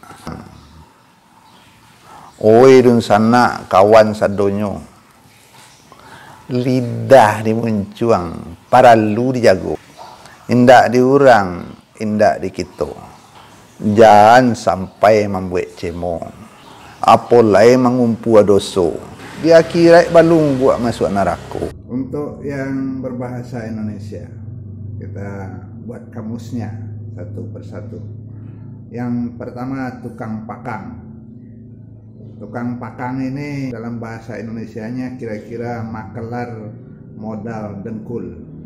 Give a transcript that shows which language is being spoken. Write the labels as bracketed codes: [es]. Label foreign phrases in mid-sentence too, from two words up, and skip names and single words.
[min] Oi dun sana kawan sadonyo. Lidah dimuncuang, paralu dijago. Indak diurang, indak dikito. Jangan sampai membuat cemo. Apolai mengumpu doso. [id] Dia kira balung buat masuk neraka. Untuk yang berbahasa Indonesia, kita buat kamusnya satu persatu. Yang pertama tukang pakang. Tukang pakang ini dalam bahasa Indonesianya kira-kira makelar modal dengkul.